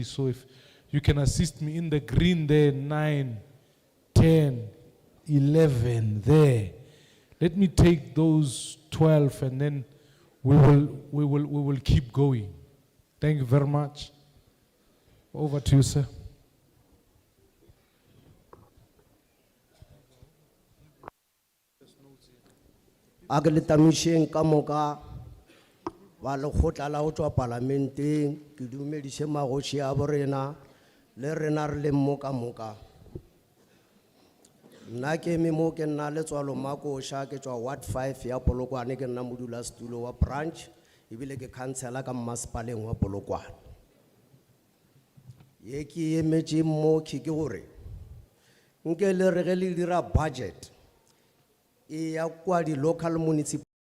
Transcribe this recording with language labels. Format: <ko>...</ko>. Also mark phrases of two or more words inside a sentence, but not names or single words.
<en>So if you can assist me in the green there, 9, 10, 11 there. Let me take those 12 and then we will keep going. Thank you very much. Over to you, sir.</en> <nso>Agletamishen kamoka walo khotla la ho tswa parlamenteng ke dumedise magoshi a borena le rena re le moka moka Nna ke eme mo ke nna Letswalo Makosha ke tswa Ward 5 ya Polokwane ke nna modulasetulo wa branch ebile ke councillor ka mmasepaleng wa Polokwane. Ye ke emetse mo ke gore nke le re ge le dira budget e ya kwa di local municipal</nso>